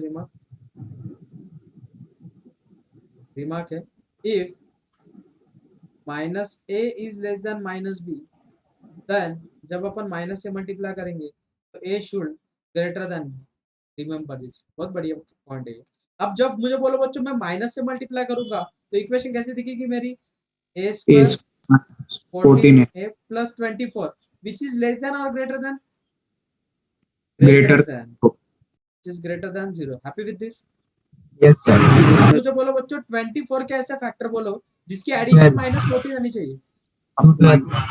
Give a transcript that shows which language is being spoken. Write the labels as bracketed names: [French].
[English] remark, remark है if minus A is less than minus B, then [Hindi] जब अपन minus से multiply करेंगे तो [English] A should greater than B. Remember this, [Hindi] बहुत बढ़िया पॉइंट है ये। अब जब मुझे बोलो बच्चों मैं माइनस से मल्टीप्लाई करूंगा तो इक्वेशन कैसे दिखेगी मेरी? [English] A A square is 14 14 a plus 24 which is less than or greater than? greater than, which is greater than 0. Happy with this? Yes sir. [Hindi] अब मुझे बोलो बच्चों 24 के ऐसे फैक्टर बोलो जिसकी एडिशन माइनस 14 आनी चाहिए।